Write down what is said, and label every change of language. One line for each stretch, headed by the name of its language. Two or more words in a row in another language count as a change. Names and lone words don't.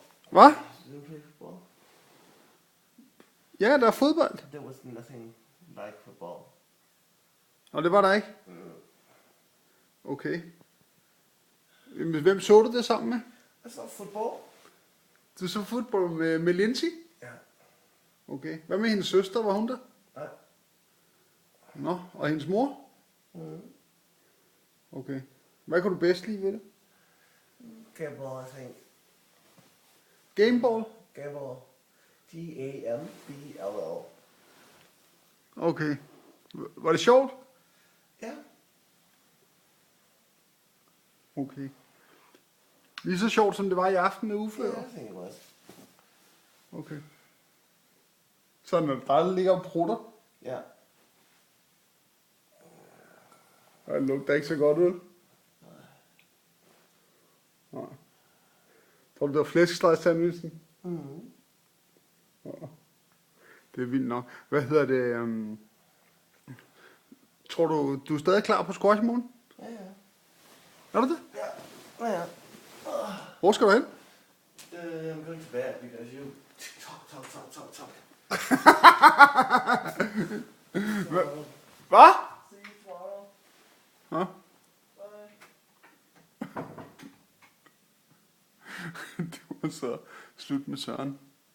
Danish: Hvad?
English: You didn't play football?
Danish: Ja, der er fodbold.
English: There was nothing like football.
Danish: Og det var der ikke? Okay. Hvem så du det sammen med?
English: I saw football.
Danish: Du så fodbold med Lindsay? Ja. Okay. Hvad med hendes søster? Var hun der? Nej. Nå, og hendes mor? Okay. Hvad kan du bedst lide ved det?
English: Gameball, I think.
Danish: Gameball? Gameball. G-A-M-B-L-L. Okay. Var det sjovt? Ja. Okay. Lige så sjovt, som det var i aften med Uffe?
English: Yeah, I think it was.
Danish: Okay. Så når der ligger og prutter, Ja. og det lugter ikke så godt ud. Nej. Tror du, det var flæskesteg-sandwichen? Ja. Det er vildt nok. Hvad hedder det? Tror du er stadig klar på squash i morgen? Ja, ja. Er du det? Ja. Ja. Hvor skal du hen?
English: I'm going to bed because you talk.
Danish: Hvad?
English: See you tomorrow.
Danish: Ja. Bye. Det var så slut med Søren.